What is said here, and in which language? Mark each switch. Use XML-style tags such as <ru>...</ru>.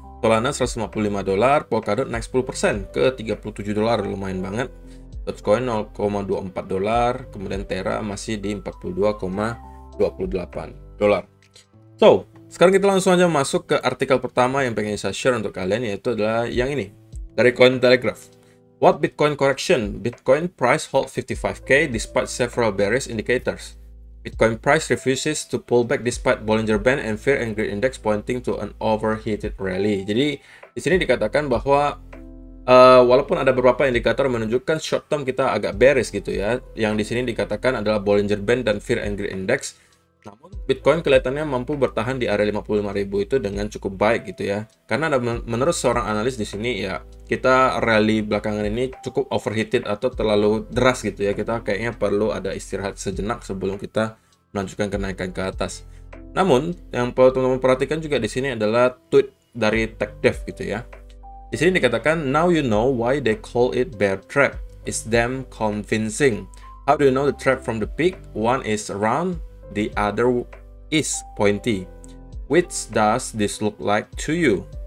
<id>Solana 155 dolar, Polkadot naik 10% ke 37 dolar, lumayan banget. Dogecoin 0,24 dolar, kemudian Terra masih di 42,28 dolar. So, sekarang kita langsung aja masuk ke artikel pertama yang pengen saya share untuk kalian, yaitu adalah yang ini dari Cointelegraph.</id> <en>What Bitcoin correction? Bitcoin price hold 55k despite several bearish indicators. Bitcoin price refuses to pull back despite Bollinger Band and Fear and Greed Index pointing to an overheated rally.</en> <id>Jadi di sini dikatakan bahwa walaupun ada beberapa indikator menunjukkan short term kita agak bearish gitu ya. Yang di sini dikatakan adalah Bollinger Band dan Fear and Greed Index. Namun Bitcoin kelihatannya mampu bertahan di area 55.000 itu dengan cukup baik gitu ya. Karena menurut seorang analis di sini ya, kita rally belakangan ini cukup overheated atau terlalu deras gitu ya. Kita kayaknya perlu ada istirahat sejenak sebelum kita melanjutkan kenaikan ke atas. Namun yang perlu teman-teman perhatikan juga di sini adalah tweet dari TechDev gitu ya. Di sini dikatakan,</id> <en>now you know why they call it bear trap. It's damn convincing. How do you know the trap from the peak? One is round, the other is pointy. Which does this look like to you?</en>